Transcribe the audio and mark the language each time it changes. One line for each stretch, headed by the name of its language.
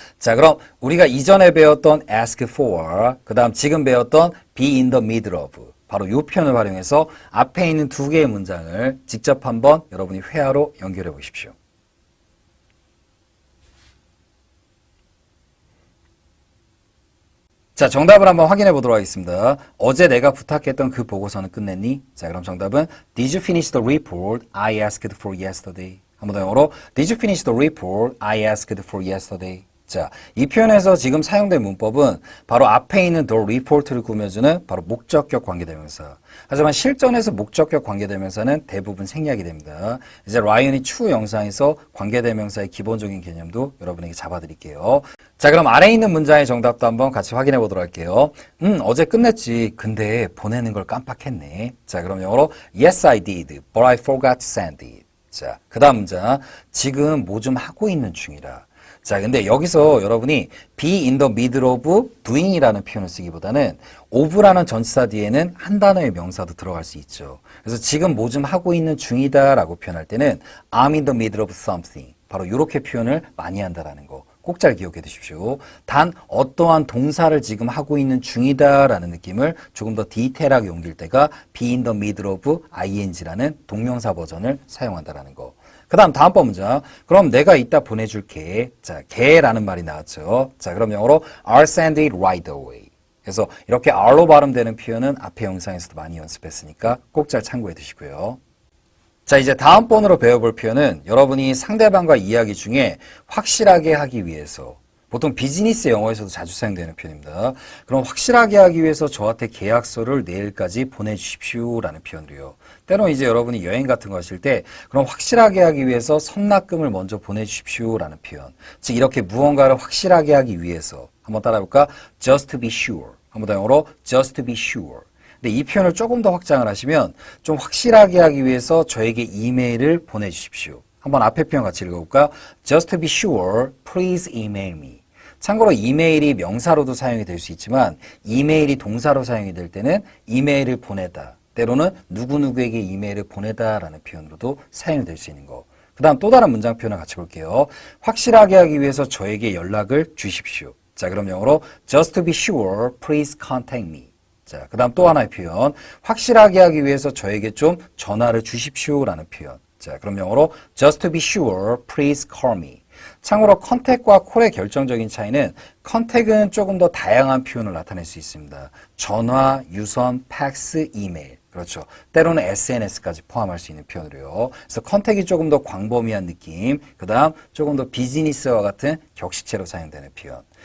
Korean: 자, 그럼 우리가 이전에 배웠던 ask for, 그 다음 지금 배웠던
English: be in the middle of
Korean: 바로 이 표현을 활용해서 앞에 있는 두 개의 문장을 직접 한번 여러분이 회화로 연결해 보십시오. 자, 정답을 한번 확인해 보도록 하겠습니다. 어제 내가 부탁했던 그 보고서는 끝냈니? 자, 그럼 정답은
English: Did you finish the report I asked for yesterday?
Korean: 한 번 더 영어로
English: Did you finish the report I asked for yesterday?
Korean: 자, 이 표현에서 지금 사용된 문법은 바로 앞에 있는 the report를 꾸며주는 바로 목적격 관계대명사. 하지만 실전에서 목적격 관계대명사는 대부분 생략이 됩니다. 이제 라이언이 추후 영상에서 관계대명사의 기본적인 개념도 여러분에게 잡아드릴게요. 자, 그럼 아래에 있는 문장의 정답도 한번 같이 확인해 보도록 할게요. 어제 끝냈지. 근데 보내는 걸 깜빡했네. 자, 그럼 영어로
English: Yes, I did, but I forgot to send it.
Korean: 자, 그 다음 문장. 지금 뭐 좀 하고 있는 중이라. 자, 근데 여기서 여러분이
English: be in the middle of doing
Korean: 이라는 표현을 쓰기보다는 of라는 전치사 뒤에는 한 단어의 명사도 들어갈 수 있죠. 그래서 지금 뭐 좀 하고 있는 중이다라고 표현할 때는
English: I'm in the middle of something.
Korean: 바로 이렇게 표현을 많이 한다라는 거. 꼭 잘 기억해 두십시오. 단 어떠한 동사를 지금 하고 있는 중이다라는 느낌을 조금 더 디테일하게 옮길 때가 be in the middle of ing라는 동명사 버전을 사용한다라는 거. 그 다음 다음번 문장. 그럼 내가 이따 보내줄게. 자, 걔라는 말이 나왔죠. 자, 그럼 영어로
English: I'll send it right away.
Korean: 그래서 이렇게 R로 발음되는 표현은 앞에 영상에서도 많이 연습했으니까 꼭 잘 참고해 두시고요. 자, 이제 다음번으로 배워볼 표현은 여러분이 상대방과 이야기 중에 확실하게 하기 위해서 보통 비즈니스 영어에서도 자주 사용되는 표현입니다. 그럼 확실하게 하기 위해서 저한테 계약서를 내일까지 보내주십시오 라는 표현이에요. 때론 이제 여러분이 여행 같은 거 하실 때 그럼 확실하게 하기 위해서 선납금을 먼저 보내주십시오 라는 표현. 즉 이렇게 무언가를 확실하게 하기 위해서 한번 따라해볼까?
English: Just to be sure.
Korean: 한번 더 영어로
English: just to be sure.
Korean: 근데 이 표현을 조금 더 확장을 하시면 좀 확실하게 하기 위해서 저에게 이메일을 보내주십시오. 한번 앞에 표현 같이 읽어볼까?
English: Just to be sure, please email me.
Korean: 참고로 이메일이 명사로도 사용이 될 수 있지만 이메일이 동사로 사용이 될 때는 이메일을 보내다. 때로는 누구누구에게 이메일을 보내다라는 표현으로도 사용이 될 수 있는 거. 그 다음 또 다른 문장 표현을 같이 볼게요. 확실하게 하기 위해서 저에게 연락을 주십시오. 자, 그럼 영어로
English: Just to be sure, please contact me.
Korean: 자, 그 다음 또 하나의 표현. 확실하게 하기 위해서 저에게 좀 전화를 주십시오라는 표현. 자, 그럼 영어로
English: Just to be sure, please call me.
Korean: 참고로 컨택과 콜의 결정적인 차이는 컨택은 조금 더 다양한 표현을 나타낼 수 있습니다. 전화, 유선, 팩스, 이메일. 그렇죠. 때로는 SNS까지 포함할 수 있는 표현으로요. 그래서 컨택이 조금 더 광범위한 느낌. 그 다음 조금 더 비즈니스와 같은 격식체로 사용되는 표현.